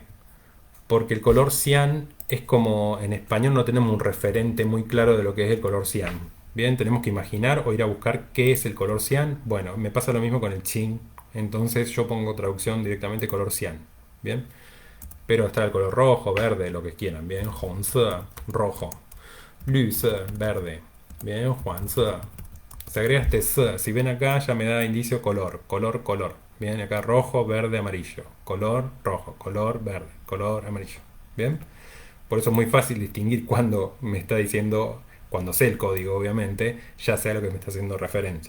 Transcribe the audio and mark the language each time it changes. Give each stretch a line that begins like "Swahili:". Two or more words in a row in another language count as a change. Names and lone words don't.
Spanish: Porque el color cian es como en español no tenemos un referente muy claro de lo que es el color cian. Bien, tenemos que imaginar o ir a buscar qué es el color cian. Bueno, me pasa lo mismo con el chin. Entonces yo pongo traducción directamente color cian. Bien, pero está el color rojo, verde, lo que quieran. Bien,
Chinese: 红色, rojo. 绿色,
Spanish: verde. Bien,
Chinese: 黄色.
Spanish: Se agrega este S. Si ven acá ya me da indicio color, color. Bien, acá rojo, verde, amarillo. Color, rojo, color, verde, color, amarillo. Bien. Por eso es muy fácil distinguir cuando me está diciendo, cuando sé el código, obviamente, ya sé a lo que me está haciendo referencia.